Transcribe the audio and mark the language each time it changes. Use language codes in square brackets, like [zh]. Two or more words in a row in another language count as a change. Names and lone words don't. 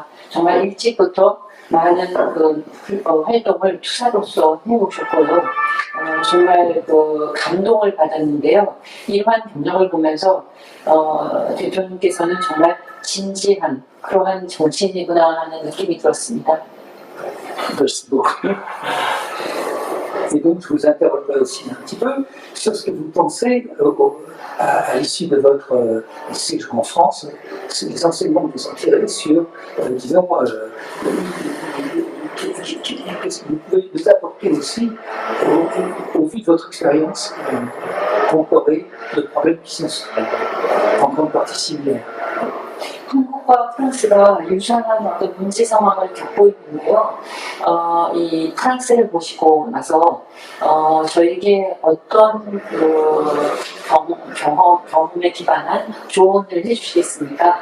[ko] 정말 일찍부터 많은 활동을 투사로서 해오셨고요. 정말 감동을 받았는데요. 이러한 경력을 보면서 대표님께서는 정말 진지한 그러한 정치인이구나 하는 느낌이 들었습니다. [fr] Merci beaucoup. Et donc, je vous interrogerai aussi un petit peu sur ce que vous pensez à l'issue de votre séjour en France, les enseignements que vous en tirez sur, disons, qu'est-ce que vous pouvez nous apporter aussi au vu de votre expérience comparée de problèmes qui sont en grande partie similaires. [ko] 한국과 프랑스가 유사한 어떤 문제 상황을 겪고 있는데요. 이 프랑스를 보시고 나서 저에게 어떤 경험에 기반한 조언을 해주시겠습니까?